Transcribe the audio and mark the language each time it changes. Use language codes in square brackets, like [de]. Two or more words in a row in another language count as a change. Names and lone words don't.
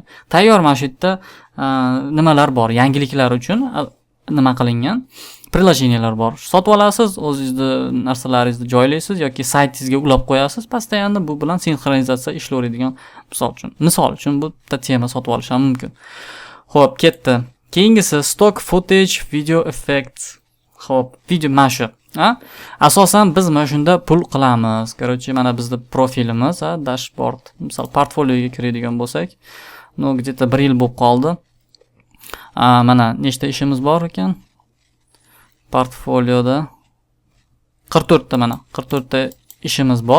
[uz] Tayyor mana shu yerda nimalar bor, yangiliklar uchun nima qilingan приложениялар bor. Sotib olasiz, o'zingizni narsalaringizni joylaysiz yoki saytingizga ulab qo'yasiz, pastda endi bu bilan sinxronizatsiya ishlaydigan misol uchun bu tema sotib olish ham mumkin. Xo'p, ketdi. Keyingisi [en] stock footage video effects. [uz] Xo'p, video mashu. Asosan biz mana shunda pul qilamiz. Короче, mana bizning profilimiz, dashboard. Misol portfolioga kiradigan bo'lsak, где-то 1 yil bo'lib qoldi. Mana nechta ishimiz bor ekan? Portfolioda 44 ta mana 44 ta ishimiz bor.